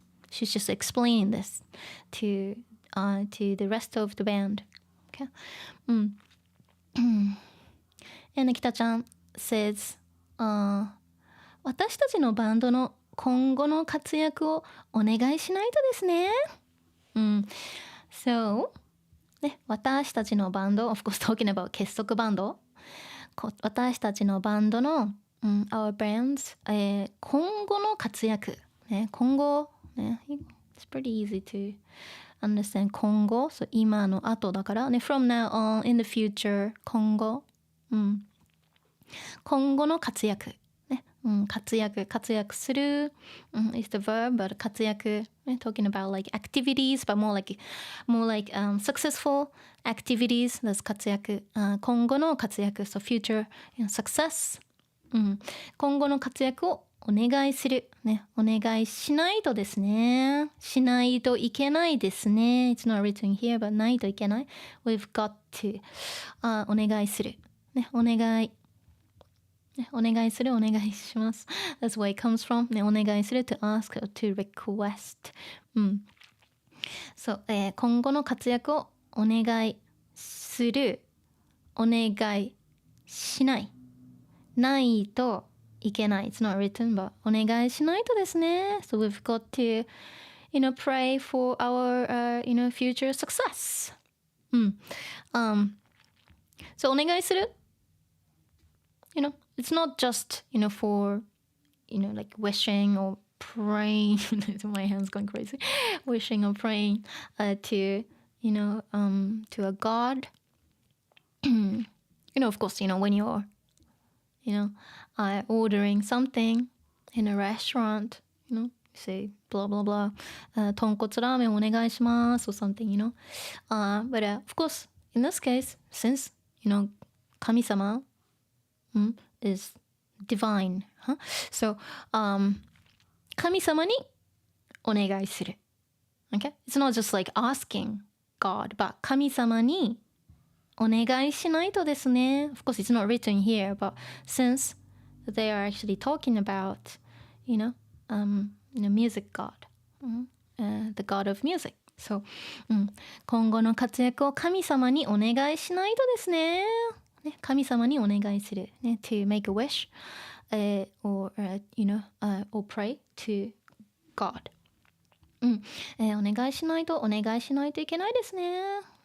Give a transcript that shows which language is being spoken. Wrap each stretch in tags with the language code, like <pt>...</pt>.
<en>She's just explaining this to the rest of the band. Okay.</en> <ja>And 北ちゃん says, 私たちのバンドの今後の活躍をお願いしないとですね。 So, ね、私たちのバンド、</ja> <en>of course talking about</en> <ja>結束バンド。私たちのバンドの、</ja> <en>our bands、</en> <ja>今後の活躍。</ja> <en>ね、今後、ね、it's pretty easy to understand 今後。 So 今の後だから、ね、from now on, in the future, 今後。</en> <ja>今後の活躍。</ja> <en>ね、活躍する、is the verb, but 活躍、ね、talking about like activities, but more like successful activities, that's 活躍、今後の活躍、so future success、今後の活躍をお願いする、ね、</en> <ja>お願いしないとですね、しないといけないですね。</ja> <en>It's not written here, but ないといけない。 We've got to、</en> <ja>お願いする、ね、お願い。お願いする、お願いします。</ja> <en>That's where it comes from.</en> <ja>ね、お願いする</ja> <en>to ask or to request.</en> <ja>そう、今後の活躍をお願いする、お願いしない。ないといけない。</ja> <en>It's not written, but お願いしないとですね。 So we've got to, pray for our, future success.</en> <ja>So お願いする。</ja> <en>It's not just, for, like wishing or praying. My hand's going crazy. Wishing or praying to, to a god. Of course, when you're, ordering something in a restaurant, say blah, blah, blah,</en> <ja>豚骨ラーメンお願いします</ja> <en>or something, but of course, in this case, since, 神様is divine.</en> <ja>So, 神様にお願いする。</ja> <en>Okay? It's not just like asking God, but</en> <ja>神様にお願いしないとですね。</ja> <en>Of course, it's not written here, but since they are actually talking about, music God, the God of music.</en> <ja>So, 今後の活躍を神様にお願いしないとですね。ね、神様にお願いする、ね、</ja> <en>to make a wish、or pray to God、</en> <ja>お願いしないといけないですね。</ja>